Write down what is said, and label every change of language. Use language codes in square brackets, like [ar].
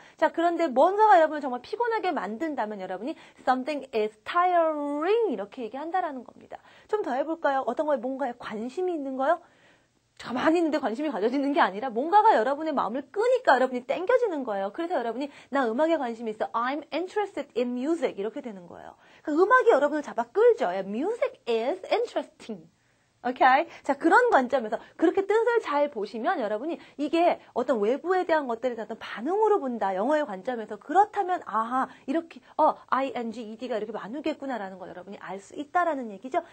[ko] 자, 그런데 뭔가가 여러분을 정말 피곤하게 만든다면 여러분이 [en] something is tiring [ko] 이렇게 얘기한다라는 겁니다. 좀 더 해볼까요? 어떤 거에 뭔가에 관심이 있는 거요? 가만히 있는데 관심이 가져지는 게 아니라 뭔가가 여러분의 마음을 끄니까 여러분이 땡겨지는 거예요. 그래서 여러분이 나 음악에 관심이 있어. [en] I'm interested in music [ko] 이렇게 되는 거예요. 그러니까 음악이 여러분을 잡아 끌죠. [en] Music is interesting. 오케이? [ko] 자, 그런 관점에서 그렇게 뜻을 잘 보시면 여러분이 이게 어떤 외부에 대한 것들에 대한 반응으로 본다. 영어의 관점에서 그렇다면 아하 이렇게 ing, ed가 이렇게 나누겠구나라는 걸 여러분이 알 수 있다라는 얘기죠.